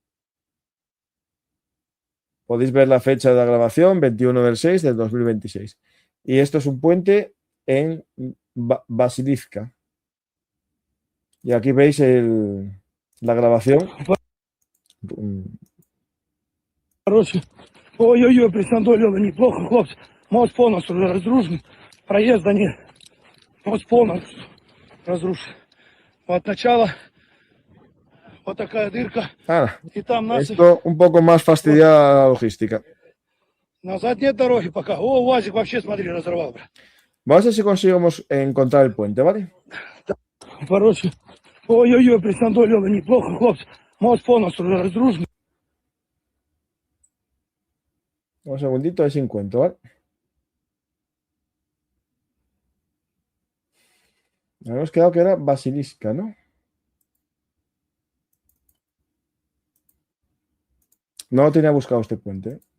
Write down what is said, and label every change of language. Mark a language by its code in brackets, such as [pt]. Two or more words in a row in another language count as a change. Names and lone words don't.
[es] Podéis ver la fecha de la grabación, 21/6 del 2026. Y esto es un puente en Basilivka. Y aquí veis la grabación. [ru] Короче, ой-ой-ой, присандолило неплохо, хлопцы. Мост полностью разрушен. Проезда нет. Мост полностью разрушен. Вот начало. Вот такая дырка. И там насыпь. [es] Esto un poco más fastidia la logística. [ru] Назад нет дороги пока. О, УАЗик вообще, смотри, разорвал. [es] Vamos a ver si conseguimos encontrar el puente, ¿vale? [ru] Короче, ой-ой-ой, присандолило неплохо, хлопцы. Мост полностью разрушен. [es] Un segundito, a ver si encuentro, ¿vale? Habíamos quedado que era Basilivka, ¿no? No tenía buscado este puente.